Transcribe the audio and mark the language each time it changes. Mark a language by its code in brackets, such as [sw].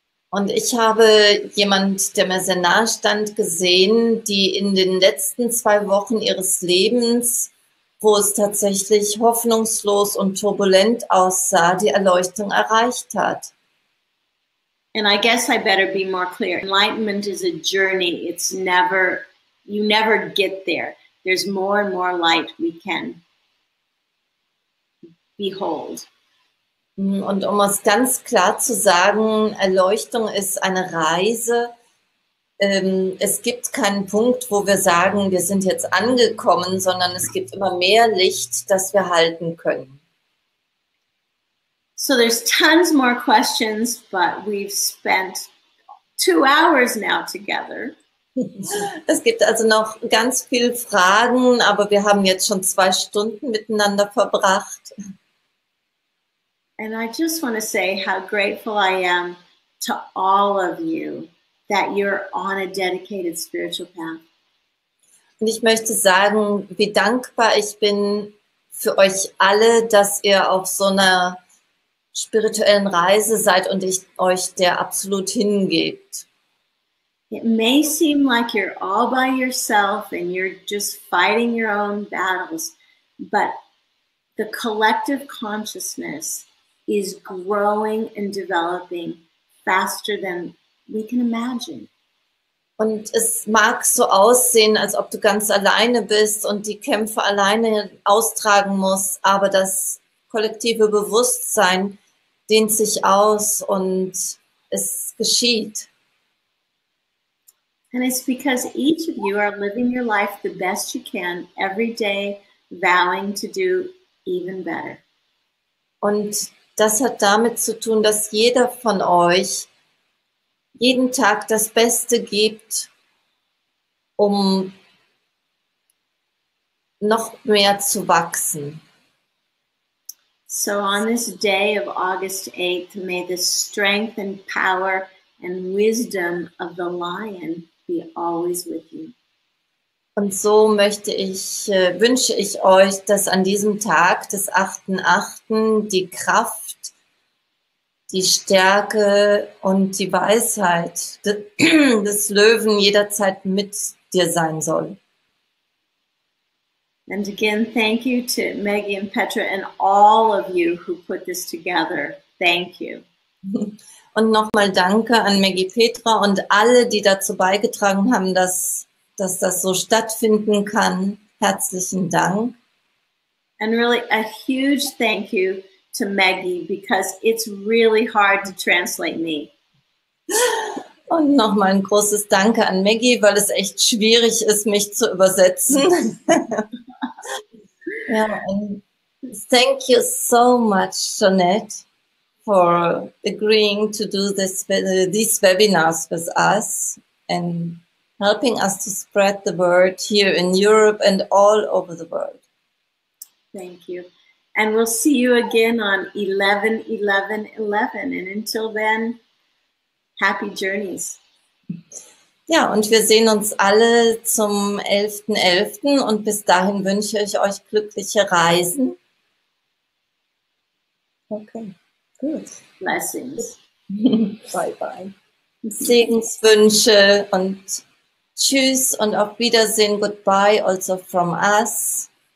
[de] Und ich habe jemand, der mir sehr nahe stand, gesehen, die in den letzten 2 Wochen ihres Lebens, wo es tatsächlich hoffnungslos und turbulent aussah, die Erleuchtung erreicht hat. [en] And I guess I better be more clear. Enlightenment is a journey. It's never, you never get there. There's more and more light we can behold. [de] Und um es ganz klar zu sagen, Erleuchtung ist eine Reise. Es gibt keinen Punkt, wo wir sagen, wir sind jetzt angekommen, sondern es gibt immer mehr Licht, das wir halten können. [en] So there's tons more questions, but we've spent 2 hours now together. [de] Es gibt also noch ganz viele Fragen, aber wir haben jetzt schon 2 Stunden miteinander verbracht. [en] And I just want to say how grateful I am to all of you that you're on a dedicated spiritual path. [de] Und ich möchte sagen, wie dankbar ich bin für euch alle, dass ihr auf so einer spirituellen Reise seid und ich euch der absolut hingebt. [en] It may seem like you're all by yourself and you're just fighting your own battles, but the collective consciousness is growing and developing faster than we can imagine. [de] Und es mag so aussehen, als ob du ganz alleine bist und die Kämpfe alleine austragen musst, aber das kollektive Bewusstsein dehnt sich aus und es geschieht. [en] And it's because each of you are living your life the best you can every day, vowing to do even better. [de] Und das hat damit zu tun, dass jeder von euch jeden Tag das Beste gibt, um noch mehr zu wachsen. [en] So on this day of August 8th, may the strength and power and wisdom of the lion be always with you. [de] Und so wünsche ich euch, dass an diesem Tag des 8.8. die Kraft, die Stärke und die Weisheit des Löwen jederzeit mit dir sein soll. [en] And again, thank you to Maggie and Petra and all of you who put this together. Thank you. [de] Und nochmal danke an Maggie, Petra und alle, die dazu beigetragen haben, dass das so stattfinden kann. Herzlichen Dank. [en] And really a huge thank you to Maggie, because it's really hard to translate me. [de] Und nochmal ein großes Danke an Maggie, weil es echt schwierig ist, mich zu übersetzen. [en] Ja, and thank you so much, Jonette, for agreeing to do these webinars with us and helping us to spread the word here in Europe and all over the world. Thank you. And we'll see you again on 11/11/11. And until then, happy journeys. [de] Ja, und wir sehen uns alle zum 11.11. und bis dahin wünsche ich euch glückliche Reisen. Okay, gut. [en] Blessings. Bye, bye. [de] Segenswünsche und tschüss und auf Wiedersehen. [en] Goodbye also from us.